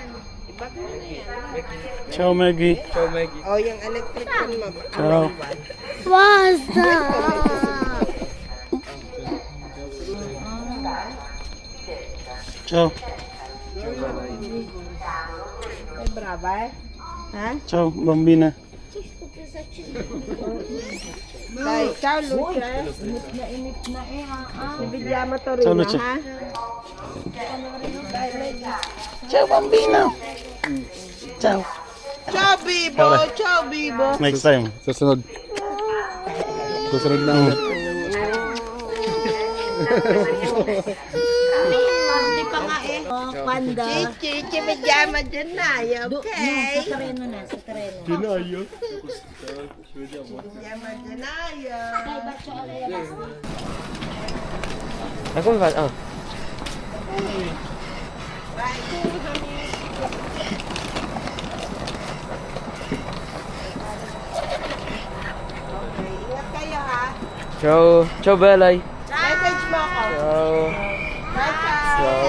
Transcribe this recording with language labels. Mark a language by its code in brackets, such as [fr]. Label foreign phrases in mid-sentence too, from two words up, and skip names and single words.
[tl] Ibag mo na yan. [it] Ciao, Maggie. [tl] O, yung electric fan mo. [it] Ciao. [tl] Basta! [it] Ciao. [tl] Ay, brava eh. Ha? [it] Ciao, bambina. Dai, ciao Lucia. [tl] Init na eh, Bibigyan mo to rin, [it] Ciao, Lucia. [tl] ha? [it] Ciao, bambina. Ciao. Ciao, Bibo! Ciao, Bibo! [en] Next time. [tl] Susunod. Susunod na ulit. Hindi pa nga eh. Panda. Chichi, bigyan mo dyan na, okay? Sa tereno na, sa tereno. Kinayo. Bigyan mo dyan na, Kay Bacho Alea. Ako ba? Oh. Ingat kayo, ha? [it] Ciao. Ciao, Belay. [tl] Message mo ako. [it] Ciao. Bye, ciao. Ciao.